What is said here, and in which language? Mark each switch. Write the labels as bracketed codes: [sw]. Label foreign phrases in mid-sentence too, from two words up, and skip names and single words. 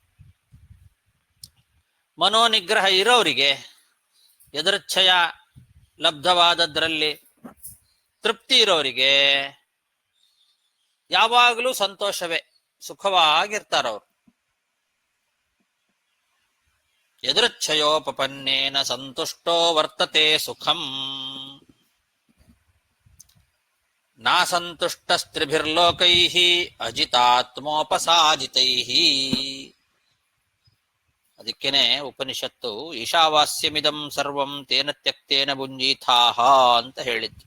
[kn] ಮನೋನಿಗ್ರಹ ಇರೋರಿಗೆ ಯದೃಚ್ಛಯ ಲಬ್ಧವಾದದ್ರಲ್ಲಿ ತೃಪ್ತಿ ಇರೋರಿಗೆ ಯಾವಾಗಲೂ ಸಂತೋಷವೇ, ಸುಖವಾಗಿರ್ತಾರವ್ರು. [sa] ಯದೃಚ್ಛಯೋಪಪನ್ನೇನ ಸಂತುಷ್ಟೋ ವರ್ತತೆ ಸುಖಂ. ನಾಸಂತುಷ್ಟಸ್ತ್ರಿಭಿರ್ಲೋಕೈಃ ಅಜಿತಾತ್ಮೋಪಸಾದಿತೈಃ. [kn] ಅದಕ್ಕೇನೆ ಉಪನಿಷತ್ತು [sa] ಈಶಾವಾಸ್ಯಮಿದಂ ಸರ್ವಂ ತೇನ ತ್ಯಕ್ತೇನ ಭುಂಜೀಥಾಹ [kn] ಅಂತ ಹೇಳಿದ್ದು.